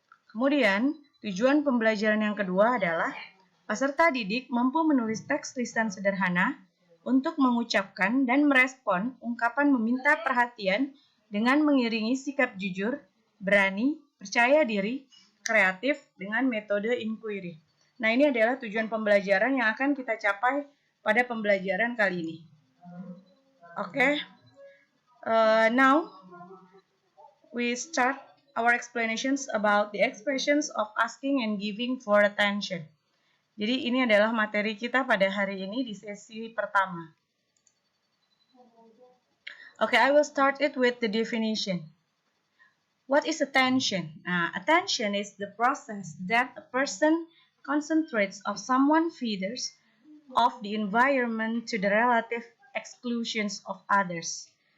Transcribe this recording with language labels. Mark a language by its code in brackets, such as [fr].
[id] Kemudian, tujuan pembelajaran yang kedua adalah peserta didik mampu menulis teks lisan sederhana untuk mengucapkan dan merespon ungkapan meminta perhatian dengan mengiringi sikap jujur, berani, percaya diri, kreatif dengan metode inquiry. Nah, ini adalah tujuan pembelajaran yang akan kita capai pada pembelajaran kali ini. [en] Oke, now we start our explanations about the expressions of asking and giving for attention. [id] Jadi ini adalah materi kita pada hari ini di sesi pertama. [en] Okay, I will start it with the definition. What is attention? Attention is the process that a person concentrates of someone feeders of the environment to the relative exclusions of others.